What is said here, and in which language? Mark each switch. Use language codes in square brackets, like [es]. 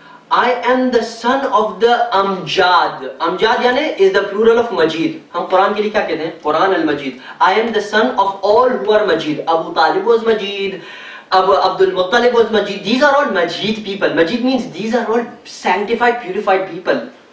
[en] I am the son of the Amjad. Amjad yani is the plural of Majid. [ur] ہم قرآن کے لیے کیا کہتے ہیں؟ قرآن المجید. [en] I am the son of all who are Majid. Abu Talib was Majid. Abu Abdul Muttalib was Majid. These are all Majid people. Majid means these are all sanctified, purified people.